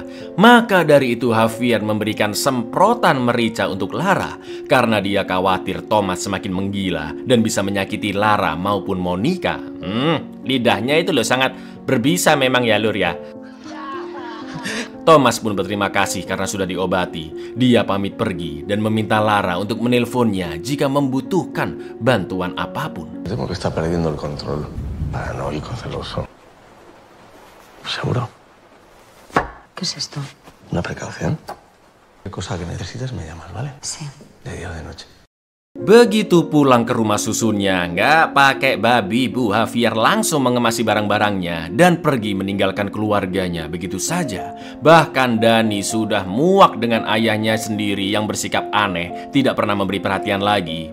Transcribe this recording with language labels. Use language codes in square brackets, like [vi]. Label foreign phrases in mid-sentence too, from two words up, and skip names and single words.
[id] Maka dari itu Javier memberikan semprotan merica untuk Lara karena dia khawatir Thomas semakin menggila dan bisa menyakiti Lara maupun Monica. Lidahnya itu loh sangat berbisa memang ya lur ya. Thomas pun berterima kasih karena sudah diobati. Dia pamit pergi dan meminta Lara untuk menelponnya jika membutuhkan bantuan apapun. [es] Temo que está perdiendo el control. Paranoico, celoso. ¿Seguro? ¿Qué es esto? ¿Una precaución? ¿Qué cosa que necesites me llamas, ¿vale? Sí. De día o de noche. [id] Begitu pulang ke rumah susunnya, nggak pakai babi bu, Javier langsung mengemasi barang-barangnya dan pergi meninggalkan keluarganya begitu saja. Bahkan Dani sudah muak dengan ayahnya sendiri yang bersikap aneh, tidak pernah memberi perhatian lagi.